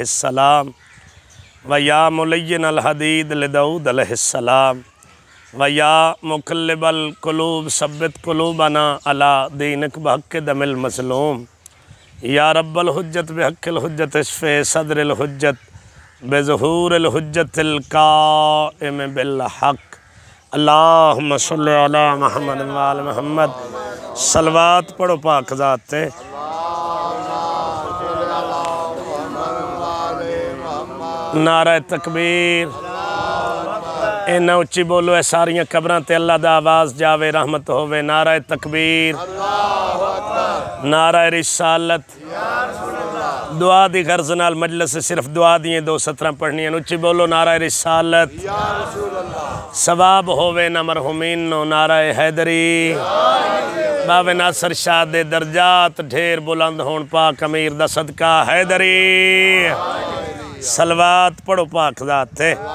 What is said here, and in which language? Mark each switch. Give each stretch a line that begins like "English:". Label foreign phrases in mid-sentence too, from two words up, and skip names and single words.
Arabic: السلام وَيَا مُلَيِّنَ الْحَدِيدِ لِدَاوُدَ علیہ السلام وَيَا مُقَلِّبَ الْقُلُوبِ ثَبِّتْ قُلُوبَنَا عَلَىٰ دِينِكَ بِحَقِّ دَمِ الْمَظْلُومِ یا رب الحجت بحق الحجت اشفِ صدر الحجت بظہور الحجت القائم بالحق اللہم صلی علی محمد وآل محمد
Punjabi: صلوات پڑھو پاک ذات تے نعرہ تکبیر اینا اچھی بولو اے ساریاں قبران تے اللہ دا آواز جاوے رحمت ہووے نعرہ تکبیر نعرہ رسالت دعا دی غرض نال مجلس سے صرف دعا دیئے 2 سطرہ پڑھنی ہیں اچھی بولو نعرہ رسالت ثواب ہووے نہ مرحومین نو نعرہ حیدری باوے ناصر شاہ دے درجات ڈھیر بلند ہون پاک امیر دا صدقہ حیدری صلوات پڑھو پاک ذات تھے